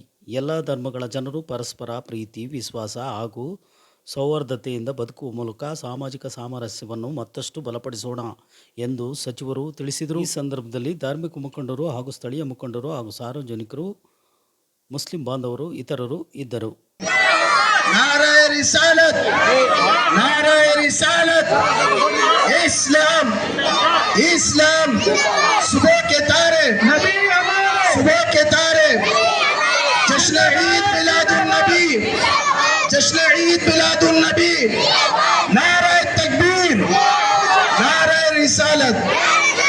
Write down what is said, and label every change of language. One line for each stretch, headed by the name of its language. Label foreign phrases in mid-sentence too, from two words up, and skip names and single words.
Kannada: ಎಲ್ಲ ಧರ್ಮಗಳ ಜನರು ಪರಸ್ಪರ ಪ್ರೀತಿ, ವಿಶ್ವಾಸ ಹಾಗೂ ಸೌಹಾರ್ದತೆಯಿಂದ ಬದುಕುವ ಮೂಲಕ ಸಾಮಾಜಿಕ ಸಾಮರಸ್ಯವನ್ನು ಮತ್ತಷ್ಟು ಬಲಪಡಿಸೋಣ ಎಂದು ಸಚಿವರು ತಿಳಿಸಿದರು. ಈ ಸಂದರ್ಭದಲ್ಲಿ ಧಾರ್ಮಿಕ ಮುಖಂಡರು ಹಾಗೂ ಸ್ಥಳೀಯ ಮುಖಂಡರು ಹಾಗೂ ಸಾರ್ವಜನಿಕರು, ಮುಸ್ಲಿಂ ಬಾಂಧವರು ಇತರರು ಇದ್ದರು.
Urdu: نعرۂ رسالت، نعرۂ رسالت، اسلام، اسلام، صبح کے تارے، صبح کے تارے، جشن عید میلاد النبی، جشن عید میلاد النبی، نعرۂ تکبیر، نعرۂ رسالت.